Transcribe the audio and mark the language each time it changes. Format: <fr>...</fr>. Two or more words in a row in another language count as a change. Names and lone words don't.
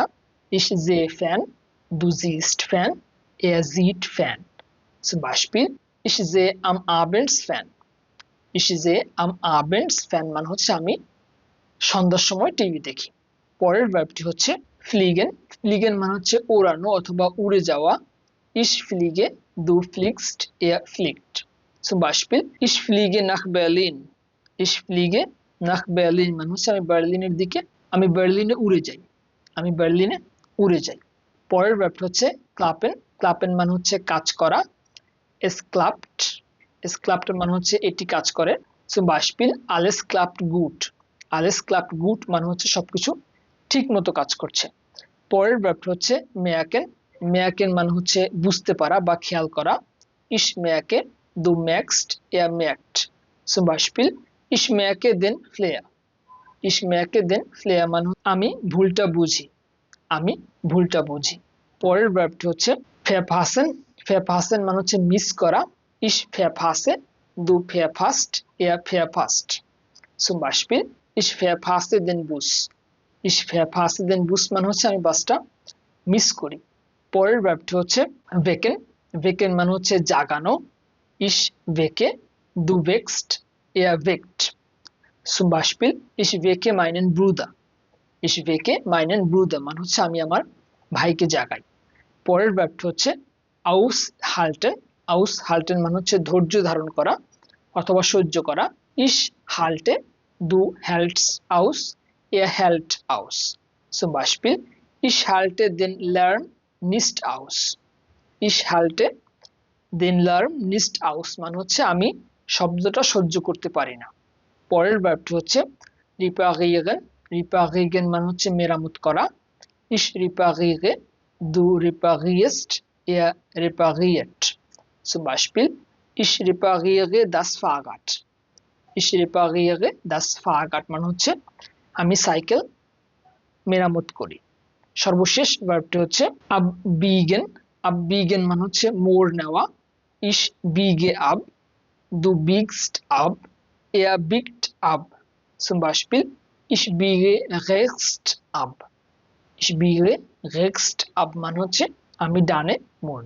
<de>Ich sehe Fern, du siehst Fern, er sieht Fern. Zum Beispiel, ich sehe am Abends Fern. Ich sehe am Abends Fern</de> <bn>মানে হচ্ছে আমি সন্ধ্যার সময় টিভি দেখি। পরের ভার্বটি হচ্ছে ফ্লিগেন। ফ্লিগেন মানে হচ্ছে ওড়ানো অথবা উড়ে যাওয়া।</bn> <de>Ich fliege, du fliegst, er fliegt. Zum Beispiel, ich fliege nach Berlin. Ich fliege nach Berlin</de> <bn>মানে হচ্ছে আমি বার্লিনের দিকে, আমি বার্লিনে উড়ে যাই, আমি বার্লিনে উড়ে যাই। পরের ভার্বটি হচ্ছে ক্লাপেন। ক্লাপেন মানে হচ্ছে কাজ করা।</bn> <de>Es klappt. Es klappt</de> <bn>মানে হচ্ছে এটি কাজ করে।</bn> <de>Zum Beispiel, alles klappt gut. Alles klappt gut</de> <bn>মানে হচ্ছে সবকিছু ঠিক মতো কাজ করছে। পরের ভার্বটি হচ্ছে merken. Merken মানে হচ্ছে বুঝতে পারা বা খেয়াল করা।</bn> <de>Ich merke, du merkst, er merkt. Zum Beispiel, ich merke den Fehler. Ich merke den Fehler</de> <bn>মানে আমি ভুলটা বুঝি, আমি ভুলটা বুঝি। পরের ভার্বটি হচ্ছে verpassen. Verpassen মানে হচ্ছে মিস করা।</bn> <de>Ich verpasse, du verpasst, er verpasst. Zum Beispiel, ich verpasse den Bus. Ich verpasse den Bus</de> <bn>মানে হচ্ছে আমি বাসটা মিস করি। পরের ভার্বটি হচ্ছে wecken. Wecken মানে হচ্ছে জাগানো।</bn> <de>Ich wecke, du wächst, er weckt. Zum Beispiel, ich wecke meinen Bruder. Ich wecke meinen Bruder</de> <bn>মানে হচ্ছে আমি আমার ভাইকে জাগাই। পরের ভার্বটি হচ্ছে aushalten. Aushalten মানে হচ্ছে ধৈর্য ধারণ করা অথবা সহ্য করা।</bn> <de>Ich halte, du hältst aus, er hält aus. Zum Beispiel, ich halte den Lärm nicht aus. Ich halte den Lärm nicht aus</de> <bn>মানে হচ্ছে আমি শব্দটা সহ্য করতে পারি না। পরের ভার্বটি হচ্ছে reparieren. Reparieren মানে হচ্ছে মেরামত করা।</bn> <de>Ich repariere, du reparierst, er repariert. Zum Beispiel, ich repariere das Fahrrad. Ich repariere das Fahrrad</de> <bn>মানে হচ্ছে আমি সাইকেল মেরামত করি। সর্বশেষ ভার্বটি হচ্ছে abbiegen. Abbiegen মানে হচ্ছে মোড় নেওয়া।</bn> <de>Ich biege ab, du biegst ab, er biegt ab. Zum Beispiel, ich biege rechts ab. Ich biege rechts ab</de> <bn>মানে হচ্ছে আমি ডানে মোড়</bn>